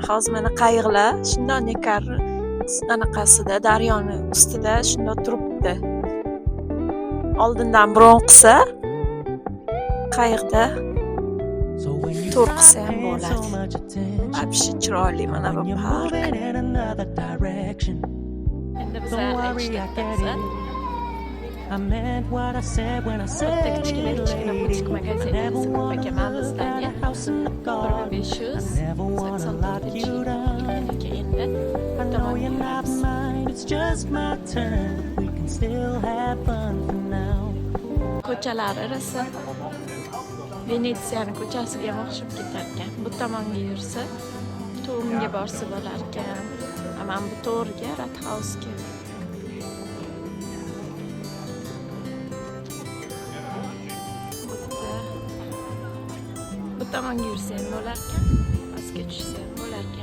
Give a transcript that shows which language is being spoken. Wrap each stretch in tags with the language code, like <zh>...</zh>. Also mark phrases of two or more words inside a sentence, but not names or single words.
<uz>Hozir mana qayiqlar shunday Nekkar anaqasida, daryoni ustida shunday turibdi. Oldindan bron qilsa, qayiqda tur qilsa ham bo'ladi. Abshi chiroyli mana bu park. Endi biz</uz> <en>I meant what I said when I said</en> <uz>kichkina magazinimiz ko'p ekan bizda.</uz> <en>1500 I never want to let you down. I know you're not mine, it's just my turn. We can still have fun for now.</en> <uz>Ko'chalari rosa Venetsiyani ko'chasiga o'xshab ketar ekan. Bu tomonga yursa, to'rga borsa bo'lar ekan. Mana bu to'rga, Rathausga. Bu tomonga yursa ham bo'lar ekan, pastga tushsa ham bo'lar ekan.</uz>